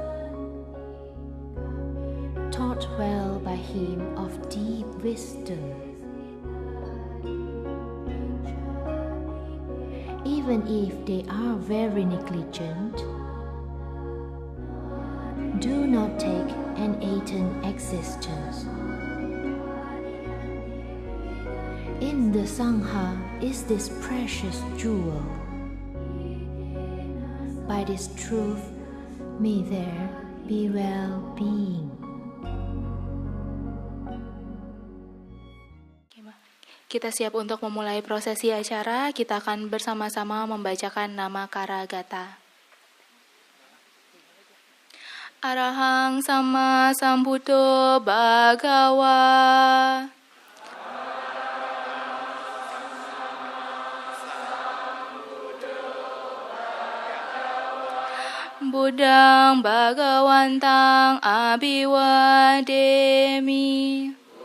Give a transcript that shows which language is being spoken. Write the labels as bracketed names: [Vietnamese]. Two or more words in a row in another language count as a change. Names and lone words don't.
[English] taught well by him of deep wisdom, even if they are very negligent, do not take an aton existence. In the Sangha is this precious jewel. By this truth, may there be well-being. [Indonesian] Kita siap untuk memulai prosesi acara. Kita akan bersama-sama membacakan nama Karagata. [Pali] Arahang Sama Sambuddho Bhagawa. Buddhang Bhagawantang Abhiwademi.